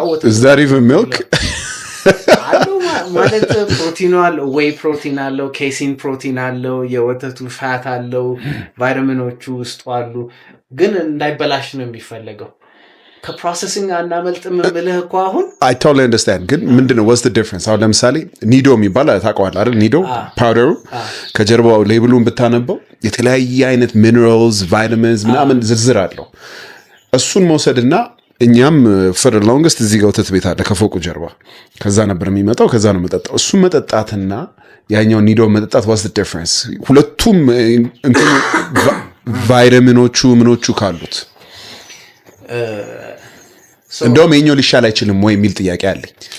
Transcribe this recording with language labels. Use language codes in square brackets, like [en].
[en] is that even milk? [am] ማለት ፕሮቲኑ አለው፣ ዌይ ፕሮቲን አለው፣ ኬሲን ፕሮቲን አለው፣ የወተቱ ፋት አለው፣ ቫይታሚኖቹ ውስጡ አሉ። ግን እንዳይበላሽ ነው የሚፈለገው። ከፕሮሰሲንግ አናመልጥም ብለህ እኮ አሁን [en] I totally understand። [am] ግን ምንድነው [en] what's the difference? [am] አሁን ለምሳሌ ኒዶ የሚባል ታውቀዋለህ አይደል? ኒዶ ፓውደሩ ከጀርባው ሌብሉን ብታነበው የተለያየ አይነት ሚነራልስ ቫይታሚንስ ምናምን ዝርዝር አለው። እሱን መውሰድና እኛም [en] for the longest [am] እዚህ ጋር ወተት ቤት አለ ከፎቁ ጀርባ ከዛ ነበር የሚመጣው ከዛ ነው መጠጣው እሱን መጠጣትና ያኛው ኒዶ መጠጣት [en] what's the difference [am] ሁለቱም እንትን ቫይታሚኖቹ ምኖቹ ካሉት እንደውም የኛው ሊሻል አይችልም ወይ የሚል ጥያቄ አለኝ